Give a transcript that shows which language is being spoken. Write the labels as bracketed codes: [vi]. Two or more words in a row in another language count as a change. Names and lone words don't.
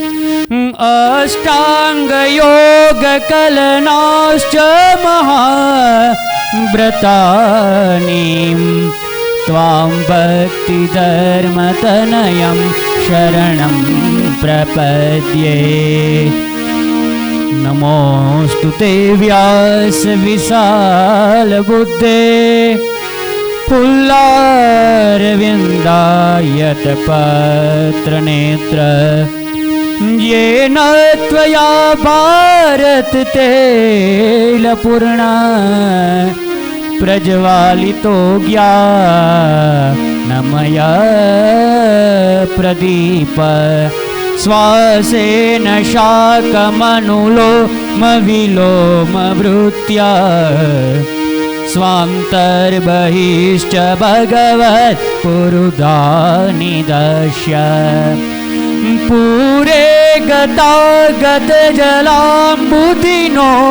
[sa] અષ્ટાંગયોગકલનાશ્ચ મહાવ્રતાનિ ત્વાં ભક્તિધર્મતનયં શરણં પ્રપદ્યે. નમોસ્તુ તે વ્યાસ વિશાલબુદ્ધે ફુલ્લારવિંદાયત પત્રનેત્ર येन त्वया भारत तैलपूर्ण प्रज्वालितो ज्ञानमय प्रदीप श्वासेन शाकमनुलोमविलोमवृत्या स्वान्तर्बहिश्च भगवत् पुरुधानिदश्य पूरे गतागत जलाम्बुधिनो